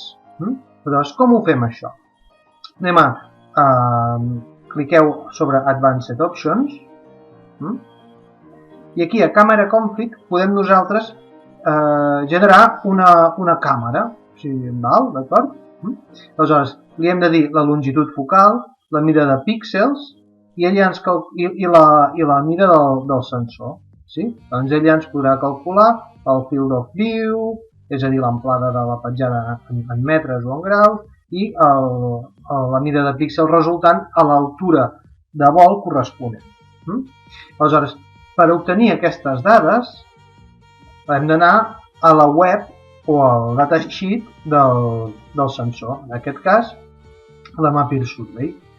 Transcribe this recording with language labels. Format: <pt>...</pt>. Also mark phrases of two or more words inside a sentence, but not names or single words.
<ca>Llavors, com ho fem això? Anem cliqueu sobre</ca> <en>Advanced Options</en> <ca>i aquí a</ca> <en>Camera Config</en> <ca>podem nosaltres generar una càmera. D'acord? Aleshores, li hem de dir la longitud focal, la mida de píxels i la mida del sensor. Doncs ell ja ens podrà calcular el</ca> <en>field of view,</en> <ca>és a dir, l'amplada de la petjada en metres o en graus, i la mida de píxel resultant a l'altura de vol corresponent. Aleshores, per obtenir aquestes dades, hem d'anar a la web o al datasheet del sensor, en aquest cas, la Mappier Survey.</ca>